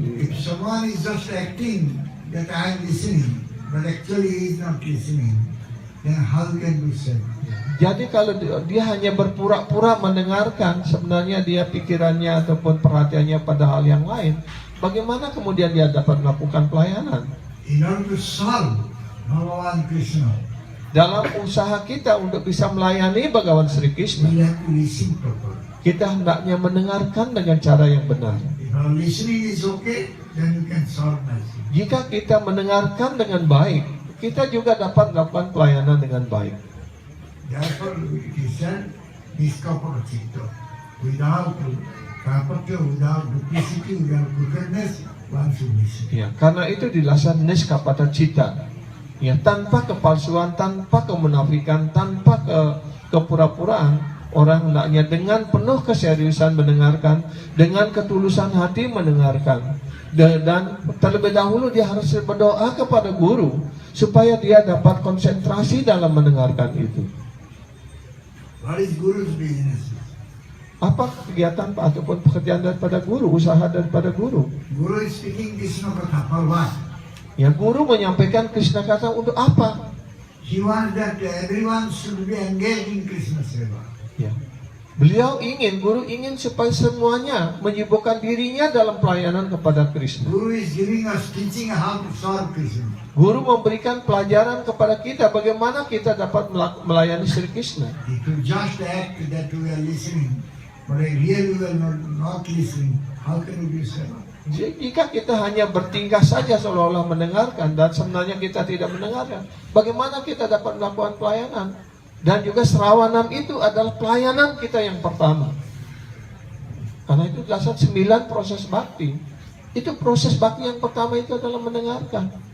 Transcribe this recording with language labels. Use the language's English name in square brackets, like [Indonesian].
[English] If someone is just acting that I am listening, but actually he is not listening, then how can we say? [Indonesian] Jadi kalau dia hanya berpura-pura mendengarkan, sebenarnya dia pikirannya ataupun perhatiannya pada hal yang lain, bagaimana kemudian dia dapat melakukan pelayanan? [English] In order to serve Bhagavan Krishna, [Indonesian] Dalam usaha kita untuk bisa melayani Bhagawan Sri Krishna, [English] we have to listen properly. [Indonesian] kita hendaknya mendengarkan dengan cara yang benar. [English] If our listening is okay, then we can serve nicely. [Indonesian] Jika kita mendengarkan dengan baik, kita juga dapat melakukan pelayanan dengan baik. [English] Therefore, it is said, niskapara chitta. Without kapatya, without duplicity, without crookedness, one should listen. [Indonesian] Ya, karena itu dilasan niskapata cita. Ya, tanpa kepalsuan, tanpa kemunafikan, tanpa kepura-puraan, orang hendaknya dengan penuh keseriusan mendengarkan, dengan ketulusan hati mendengarkan. Dan terlebih dahulu dia harus berdoa kepada guru supaya dia dapat konsentrasi dalam mendengarkan itu. [English] What is Guru's business? [Indonesian] Apa kegiatan ataupun pekerjaan daripada guru, usaha daripada guru? [English] Guru is speaking Krishna Katha for what? [Indonesian] Ya, guru menyampaikan Krishna Katha untuk apa? [English] He wants that everyone should be engaged in Krishna Seva. [Indonesian] Ya. Guru ingin supaya semuanya menyibukkan dirinya dalam pelayanan kepada Krishna. [English] Guru is giving us teaching how to serve Krishna. [Indonesian] Guru memberikan pelajaran kepada kita bagaimana kita dapat melayani Sri Krishna. [English] If you just act that we are listening, but really we are not listening, how can we be served? [Indonesian] Jika kita hanya bertingkah saja seolah-olah mendengarkan dan sebenarnya kita tidak mendengarkan, bagaimana kita dapat melakukan pelayanan? Dan juga serawanam itu adalah pelayanan kita yang pertama. Karena itu dasar 9 proses bakti. Itu proses bakti yang pertama itu adalah mendengarkan.